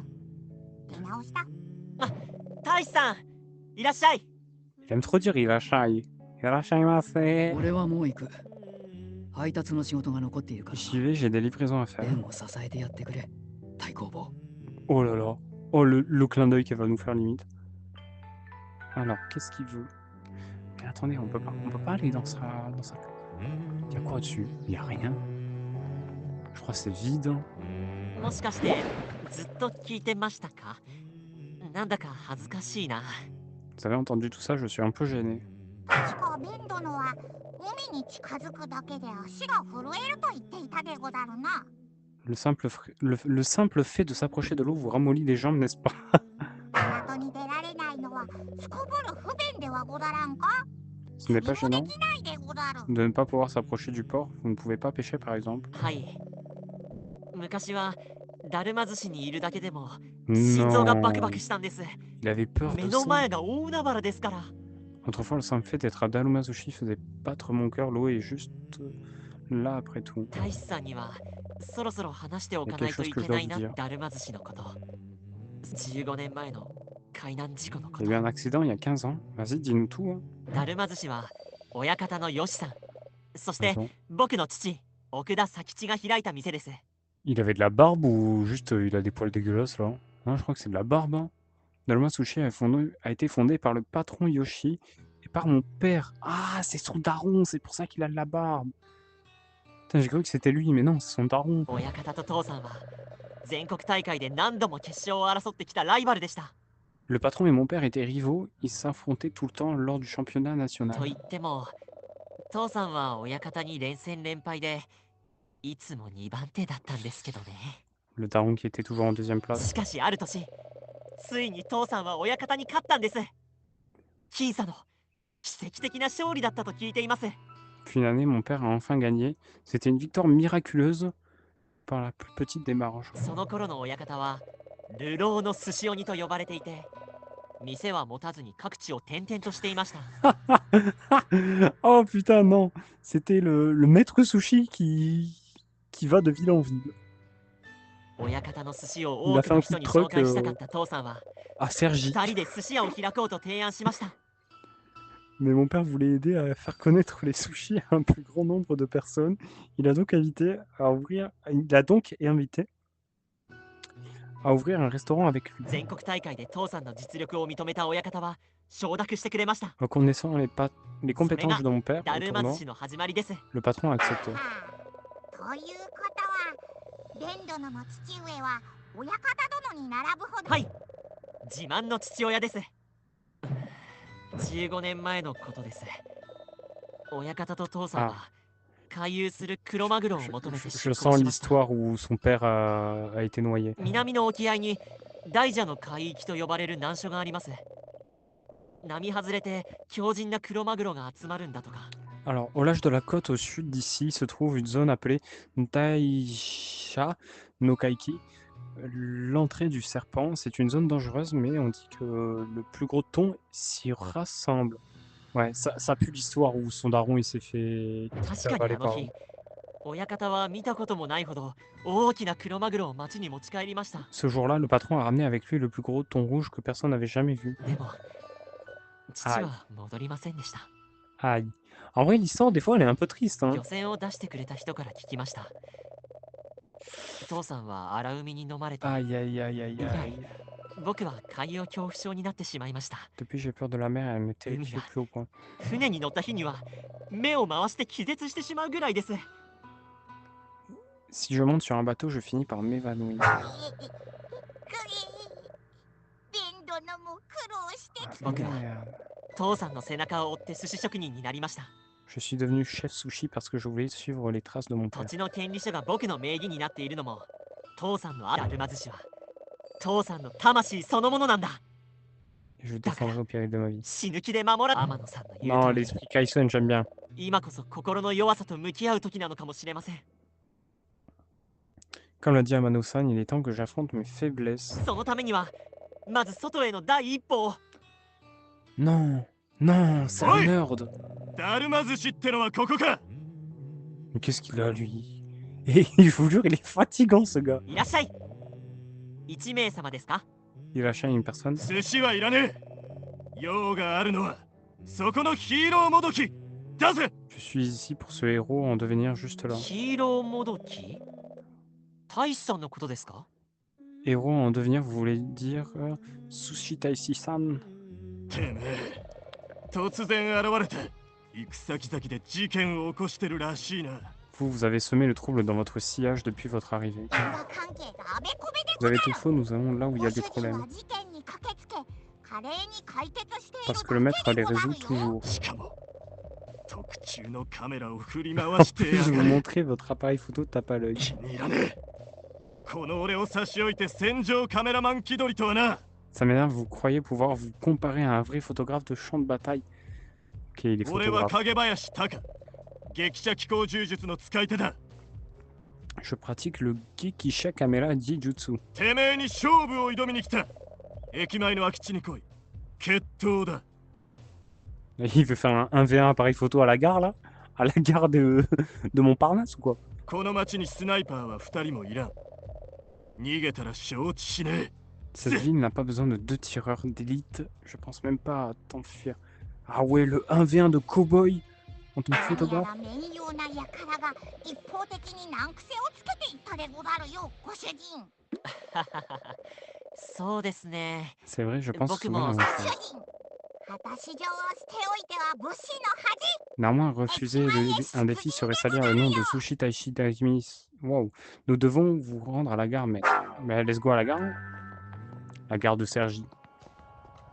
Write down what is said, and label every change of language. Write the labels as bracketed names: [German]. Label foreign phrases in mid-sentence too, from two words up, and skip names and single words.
[Japanese] 出直した。大志さん、いらっしゃい。 [French] Il aime trop dire il a chai. Il a chai masse. [Japanese] 俺はもう行く。配達の仕事が残っているからな。 [French] J'y vais, j'ai des livraisons à [Japanese] ベ [French] faire. [Japanese] ンを支えてやってくれ。太公望。 [French] Oh là là. Oh, le clin d'œil qu'elle va nous faire limite. Alors, qu'est-ce qu'il veut? Mais attendez, on peut pas aller dans sa... Il y a quoi dessus? Il y a rien. Je crois que c'est vide. [Japanese] もしかしてずっと聞いてましたか？なんだか恥ずかしいな。 [French] Vous avez entendu tout ça, je suis un peu gêné. [Japanese] 確かベン殿は海に近づくだけで足が震えると言っていたでござるな。 [French] Le simple fait de s'approcher de l'eau vous ramollit les jambes, n'est-ce pas? [Japanese] 港に出られないのはすこぶる不便ではござらんか？ [French] Ce n'est pas [Japanese] 釣りも [French] gênant [Japanese] できないでござる。 [French] de ne pas pouvoir s'approcher du port. Vous ne pouvez pas pêcher, par exemple. [Japanese] はい。昔はだるま寿司にいるだけでも心臓がバクバ [French] Non. [Japanese] クしたんです。 [French] Il avait peur [Japanese] 目 [French] de [Japanese] の [French] ça. [Japanese] 前が大海原ですから。 [French] Autrefois, le simple fait d'être à Darumazushi faisait battre mon cœur. L'eau est juste là, après tout. [Japanese] 大志さんにはそろそろ話しておか [French] Il y a [Japanese] ないと [French] quelque [Japanese] い [French] chose que [Japanese] け [French] je [Japanese] な [French] dois [Japanese] い [French] vous [Japanese] な [French] dire. [Japanese] だるま寿司のこと。15年前の海難事故のこ [French] Il y [Japanese] と [French] a eu un accident il y a 15 ans. Vas-y, dis-nous tout. Hein. [Japanese] だるま寿司は親方のよしさん、そして [French] Attends. [Japanese] 僕の父奥田佐吉が開いた店です。 [French] Il avait de la barbe ou juste il a des poils dégueulasses là? Non, je crois que c'est de la barbe. Hein. Daruma Sushi a été fondé par le patron Yoshi et par mon père. Ah, c'est son daron, c'est pour ça qu'il a de la barbe. Putain, j'ai cru que c'était lui, mais non, c'est son daron. [Japanese] 親方と父さんは全国大会で何度も決勝を争ってきたライバルでした。 [French] Le patron et mon père étaient rivaux, ils s'affrontaient tout le temps lors du championnat [Japanese] と [French] national. [Japanese] 言っても父さんは親方に連戦連敗でいつも2番手だったんですけどね。 [French] Le daron qui était toujours en deuxième place. [Japanese] しかしある年ついに父さんは親方に勝ったんです。僅差の奇跡的な勝利だったと聞いています。 [French] Puis une année, mon père a enfin gagné. C'était une victoire miraculeuse par la plus petite des marges. [Japanese] その頃の親方は流浪の寿司鬼と呼ばれていて、店は持たずに各地を転々としていました。 [French] Oh putain, non! C'était le maître sushi qui va de ville en ville. [Japanese] 親方の寿司を [French] Il [Japanese] 多 [French] a [Japanese] く [French] fait [Japanese] の [French] un [Japanese] 人 [French] coup de [Japanese] に紹 [French] truc [Japanese] 介したかった父さんは [French] à Sergi. [Japanese] 2人で寿司屋を開こうと提案しました。 [French] Mais mon père voulait aider à faire connaître les sushis à un plus grand nombre de personnes. Il a donc invité à ouvrir un restaurant avec lui. [Japanese] 全国大会で父さんの実力を認めた親方は承諾してくれました。 [French] Reconnaissant les compétences de mon père [Japanese] だ [French] au [Japanese] るま寿 [French] tournoi, [Japanese] 司の始まりです。 [French] le patron a accepté. [Japanese] はあ、ということはレン殿の父上は親方殿に並ぶほど、はい、自慢の父親です。15年前のことです。親方と父さんは回遊するクロマグロを求めて [French] Je [Japanese] 出 [French] sens [Japanese] 航しました。 [French] l'histoire où son père a été noyé. [Japanese] 南の沖合に大蛇の海域と呼ばれる難所があります。波外れて強靭なクロマグロが集まるんだとか。 [French] Alors, au large de la côte au sud d'ici se trouve une zone appelée Ntaisha no Kaiki. L'entrée du serpent, c'est une zone dangereuse, mais on dit que le plus gros thon s'y rassemble. Ouais, ça pue l'histoire où son daron il s'est fait [Japanese] 確か [French] avaler [Japanese] にあの [French] par. [Japanese] 日、親方は見たこともないほど大きなクロマグロを町に持ち帰りました。 [French] Ce jour-là, le patron a ramené avec lui le plus gros thon rouge que personne n'avait jamais vu. [Japanese] でも、父は戻りませんでした。 [French] Aïe. En vrai, l'histoire, des fois, elle est un peu triste. Hein. [Japanese] 漁船を出してくれた人から聞きました。父さんは荒海に飲まれて、 [French] Aïe, aïe, aïe, aïe, aïe. [Japanese] 僕は海洋恐怖症になってしまいました。 [French] Depuis, j'ai peur de la mer, elle me terrifie au plus haut point. [Japanese] 船に乗った日には目を回して気絶してしまうぐらいです。 [French] Si je monte sur un bateau, je finis par m'évanouir. [Japanese] レン殿も苦労してきた。僕は [French] Merde. [Japanese] 父さんの背中を追って寿司職人になりました。 [French] Je suis devenu chef sushi parce que je voulais suivre les traces de mon [Japanese] 土 [French] père. [Japanese] 地の権利書が僕の名義になっているのも、父さんのだるま寿司は父さんの魂そのものなんだ。 [French] Je défendrai au péril de ma vie. [Japanese] 死ぬ気で守ら天野さんの言う [French] Non, [Japanese] 通り、 [French] l'esprit Kaisen, j'aime bien. [Japanese] 今こそ心の弱さと向き合う時なのかもしれません。 [French] Comme l'a dit Amano-san, il est temps que j'affronte mes faiblesses. [Japanese] そのためにはまず外への第一歩を。 [French] Non, non, c'est un nerd. [Japanese] だるま寿司ってのはここか。 [French] Mais qu'est-ce qu'il a, lui? Et je vous jure, il est fatigant, ce gars. [Japanese] いらっしゃい。1名様ですか？ [French] Il achète une personne. [Japanese] 寿司はいらねえ。用があるのはそこのヒーローもどき。出せ。 [French] Je suis ici pour ce héros en devenir juste là. [Japanese] ヒーローもどき？大志さんのことですか？ [French] Héros en devenir, vous voulez dire Sushi Taishi-san? [Japanese] てめえ、突然現れて行く先々で事件を起こしてるらしいな。 [French] Vous avez semé le trouble dans votre sillage depuis votre arrivée. [Japanese] 因果関係があべこべで [French] Vous avez tout faux, nous allons là où il y [Japanese] ご [French] a [Japanese] 主 [French] des [Japanese] 人 [French] problèmes. [Japanese] は事件に駆けつけ華麗に解決している [French] Parce que le maître [Japanese] だ [French] les [Japanese] けでござ [French] résout [Japanese] るよ。 [French] toujours. [Japanese] しかも特注のカメラを振り回してや [French] Puis-je [Japanese] が [French] vous [Japanese] る。 [French] montrer votre appareil photo tape à l'œil? [Japanese] 気に入らねえ。この俺を差し置いて戦場カメラマン気取りとはな。 [French] Ça m'énerve, vous croyez pouvoir vous comparer à un vrai photographe de champ de bataille? Ok, il est [Japanese] 俺は [French] photographe. [Japanese] 影林隆。激写気候柔術の使い手だ。 [French] Je pratique le Gekisha Kamera Jijutsu. [Japanese] てめえに勝負を挑みに来た。駅前の空き地に来い。決闘だ。 [French] Il veut faire un 1v1 appareil photo à la gare, là? À la gare de Montparnasse ou quoi? [Japanese] この町にスナイパーは2人もいらん。逃げたら承知しねえ。 [French] Cette ville n'a pas besoin de 2 tireurs d'élite. Je pense même pas à t'enfuir. Ah ouais, le 1v1 de cowboy en tant que [Japanese] 何や [French] photographe. [Japanese] ら面用な輩が一方的に難癖をつけていったでござるよ、ご主人。そうですね。 [French] C'est vrai, je pense Beaucoup souvent à moins. ma [Japanese] 主 [French] femme. [Japanese] 人、果たし状を捨ておいては武士の恥。 [French] Néanmoins, refuser un défi serait salir le nom de Sushi Taishi Taimi. Wow. Nous devons vous rendre à la gare, maître. Mais [English] let's go [French] à la gare. La gare de Sergi.